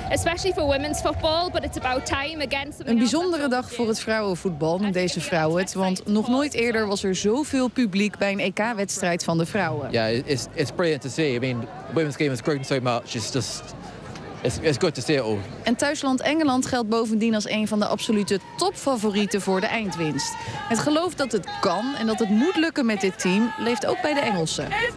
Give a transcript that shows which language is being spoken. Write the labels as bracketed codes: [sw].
[en] Especially for women's football, but it's about time again. [nl] Een bijzondere dag voor het vrouwenvoetbal, noemt deze vrouw het. Want nog nooit eerder was er zoveel publiek bij een EK-wedstrijd van de vrouwen. [en] Ja, it's brilliant to see. I mean, women's game has grown so much. It's just. It's good to see it all. [nl] En thuisland Engeland geldt bovendien als een van de absolute topfavorieten voor de eindwinst. Het geloof dat het kan en dat het moet lukken met dit team leeft ook bij de Engelsen.